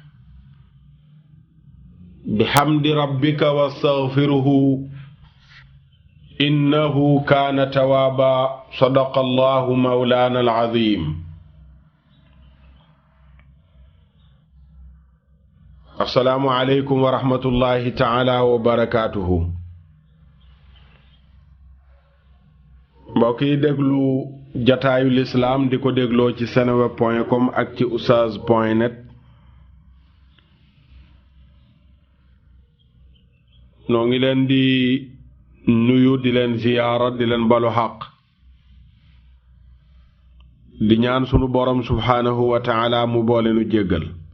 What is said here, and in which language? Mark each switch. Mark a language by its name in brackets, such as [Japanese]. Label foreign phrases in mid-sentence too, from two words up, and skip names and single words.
[Arabic] بحمد ربك واستغفره إنه كان توابا صدق الله مولانا العظيم السلام عليكم ورحمة الله تعالى وبركاته [Wolof] mbokk yi déglu jataayu lislaam di ko dégloo ci seneweb.com ak ci oustaz.net noo ngi leen di nuyu di leen ziyaara di leen balu xaq di ñaan sunu borom [Arabic] سبحانه وتعالى [Wolof] mu boole nu jéggal